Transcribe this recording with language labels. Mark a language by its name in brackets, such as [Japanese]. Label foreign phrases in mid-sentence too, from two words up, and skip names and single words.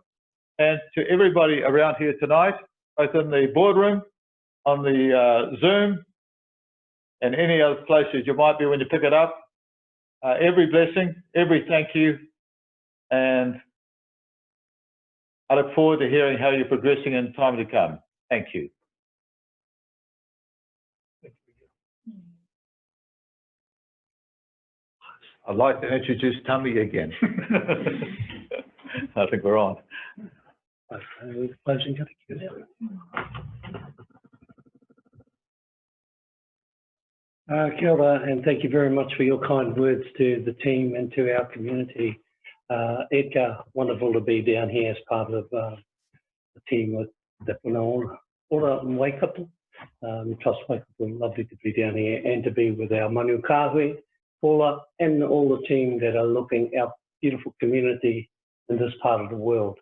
[English] And to everybody around here tonight, both in the boardroom, on the Zoom, and any other places you might be when you pick it up, every blessing, every thank you, and I look forward to hearing how you're progressing in time to come. Thank you. I'd like to introduce Tami again. I think we're on. [Māori] Kia ora, [English] and thank you very much for your kind words to the team and to our community. Edgar, wonderful to be down here as part of the team with the Ora Waikato, Trust Waikato. Lovely to be down here and to be with our Manu Kahui, Paula, and all the team that are looking our beautiful community in this part of the world.